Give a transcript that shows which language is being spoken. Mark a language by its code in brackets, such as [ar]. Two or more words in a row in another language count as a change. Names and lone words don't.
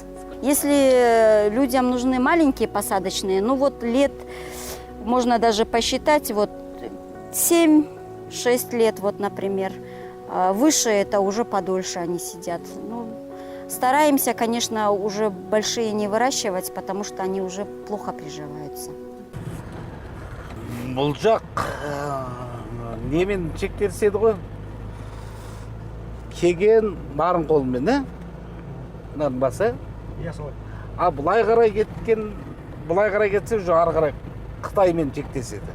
[ru] Если людям нужны маленькие посадочные, ну вот лет, можно даже посчитать, вот 7-6 лет, вот, например. Выше это уже подольше они сидят. Ну, стараемся, конечно, уже большие не выращивать, потому что они уже плохо приживаются. [kk] Бұл жақ немен шектелседі ғой? Кеген нарын қолмен, нарын басы. А бұлай қарай кетсе, уже ары қарай Қытаймен шектеседі.